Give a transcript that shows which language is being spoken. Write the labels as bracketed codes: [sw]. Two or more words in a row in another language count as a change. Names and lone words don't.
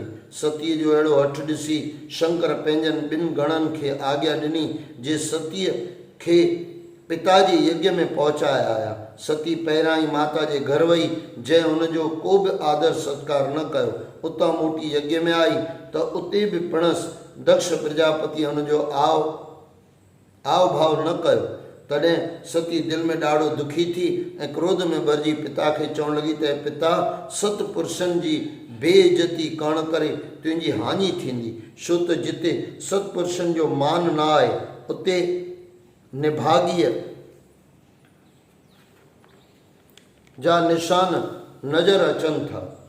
[sd] सतीअ जो अहिड़ो हठ ॾिसी शंकर पंहिंजनि ॿिनि गणनि खे आज्ञा ॾिनी जे सतीअ खे पिता जे यज्ञ में पहुचाए आया। सती पहिरियां ई माता जे घर वई, जंहिं हुनजो को बि आदर सत्कार न कयो। उतां मोटी यज्ञ में आई त उते बि पिणसि दक्ष प्रजापति हुनजो आव भाव न कयो। तॾहिं सती दिलि में ॾाढो दुखी थी ऐं क्रोध में भरिजी पिता खे चवणु लॻी त पिता, सतपुरुषनि जी बेइज़ती करण करे तुंहिंजी हाञी थींदी, छो त जिते सतपुरुषनि जो मान न आहे उते निभागीअ जा निशान नज़र अचनि था।